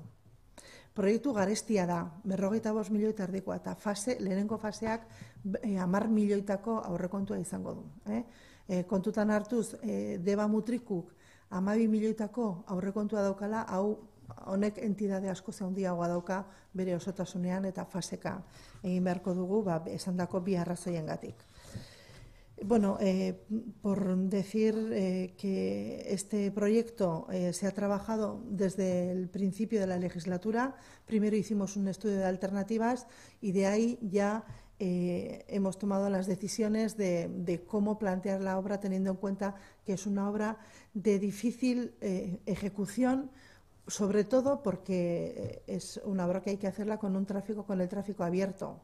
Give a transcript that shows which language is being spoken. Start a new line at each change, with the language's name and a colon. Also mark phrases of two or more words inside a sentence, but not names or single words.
Basque: Proiektu garestia da, 45 milioi erdikoa, eta lehenengo faseak 10 milioitako aurrekontua izango du. Kontutan hartuz, Deba Mutrikuk 12 milioitako aurrekontua daukala, honek entidade asko handiagoa dauka bere osotasunean eta faseka egin beharko dugu, esandako 2 arrazoiengatik.
Spanish: Por decir que este proyecto se ha trabajado desde el principio de la legislatura. Primero hicimos un estudio de alternativas y de ahí ya hemos tomado las decisiones de cómo plantear la obra, teniendo en cuenta que es una obra de difícil ejecución, sobre todo porque es una obra que hay que hacerla con el tráfico abierto.